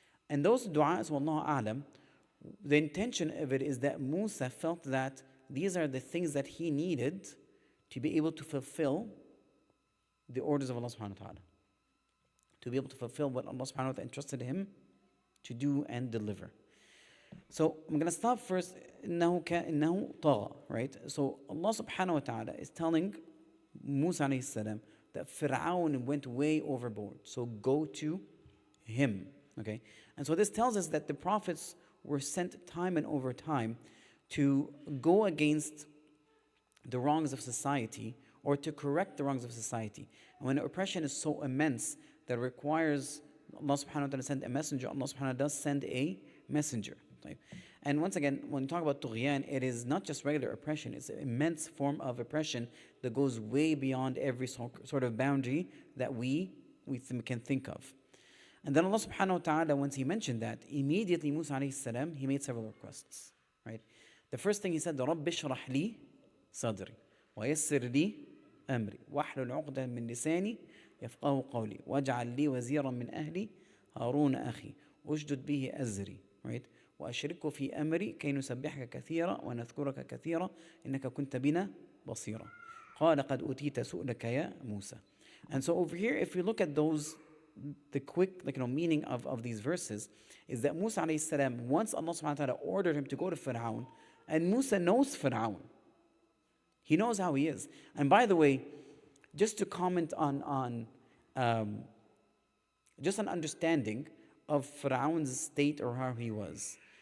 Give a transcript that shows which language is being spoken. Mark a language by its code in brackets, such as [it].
[en] And those du'as, wallahu a'lam, the intention of it is that Musa felt that these are the things that he needed to be able to fulfill the orders of Allah subhanahu wa ta'ala. To be able to fulfill what Allah subhanahu wa ta'ala entrusted him to do and deliver. So I'm going to stop first. [ar] إنه طغى, right? [en] So Allah subhanahu wa ta'ala is telling Musa alayhi salam that Fir'aun went way overboard. So go to him. Okay? And so this tells us that the prophets were sent time and over time to go against the wrongs of society or to correct the wrongs of society. And when oppression is so immense that it requires Allah subhanahu wa ta'ala to send a messenger, Allah subhanahu wa ta'ala does send a messenger. Right? And once again, when we talk about tughyan, it is not just regular oppression, it's an immense form of oppression that goes way beyond every sort of boundary that we can think of. And then Allah subhanahu wa ta'ala, once He mentioned that, immediately Musa alayhi salam, he made several requests. Right? [ar] The first thing he said, رَبِّ اشْرَحْ لِي صَدْرِي وَيَسِّرْ لِي أَمْرِي وَاحْلُلْ عُقْدَةً مِّن لِسَانِي يَفْقَهُ قَوْلِي وَاجْعَلْ لِي وَزِيرًا مِّنْ أَهْلِي هَارُونَ أَخِي أُشْدُدْ بِهِ أَزْرِي. [en] Right? [ar] وأشركه في أمري كي نسبحك كثيرا ونذكرك كثيرا إنك كنت بنا بصيرا قال قد أوتيت سؤلك يا موسى. [en] And so over here, if we look at those, the quick meaning of these verses is that Musa alayhi salam, once Allah subhanahu wa ta'ala ordered him to go to Fir'aun, and Musa knows Fir'aun. He knows how he is. And by the way, just to comment on just an understanding of Fir'aun's state or how he was.